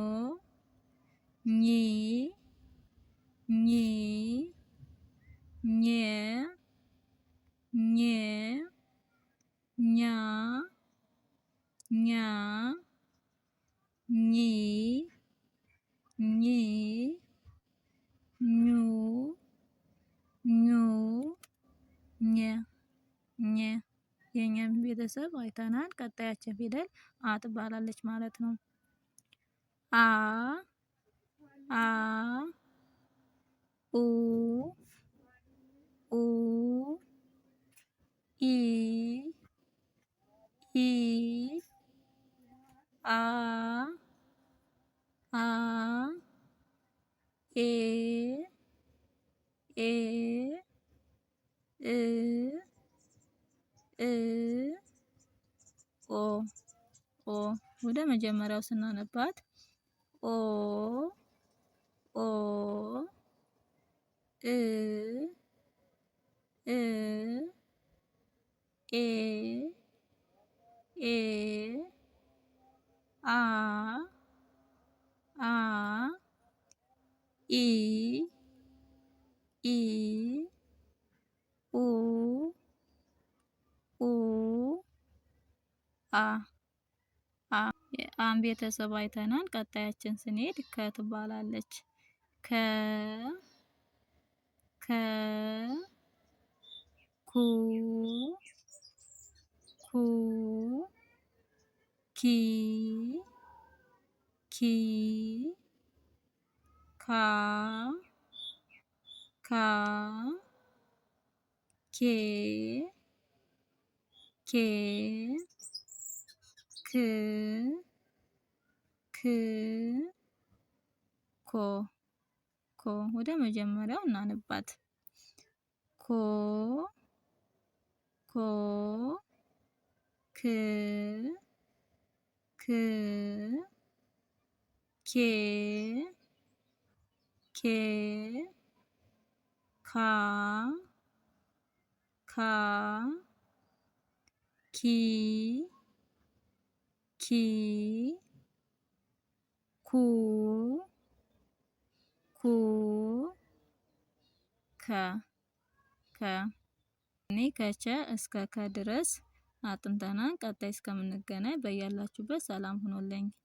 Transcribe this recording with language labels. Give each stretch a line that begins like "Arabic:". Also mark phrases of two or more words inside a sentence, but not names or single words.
Amharic: ኘ ኛ ኚ ኘ የኛን ቤተሰብ አይተናል። ቀጣያችን ፊደል አ ትባላለች ማለት ነው። አ ኡ ኢ ኢ አ አ ኤ ኤ እ እ ኦ ኦ ወደ መጀመሪያው ስናነባት ኦ ኦ እ እ ኤ ኤ አ አ ኢ ኢ ኡ ኡ አ አ የአን ቤተሰብ አይተናል። ቀጣያችን ስንሄድ ከ ትባላለች። ከ ከ ኩ ኩ ኪ ኪ ካ ካ ኬ ኬ ክ ክ ኮ ኮ ወደ መጀመሪያው እናንባት። ኮ ኮ ክ ክ ኬ ኬ ካ ካ ኪ ኪ ኩ ኩ ከ ከ እኔ ከቸ እስከ ከ ድረስ አጥንተናል። ቀጣይ እስከምንገናኝ በያላችሁበት ሰላም ሁኑልኝ።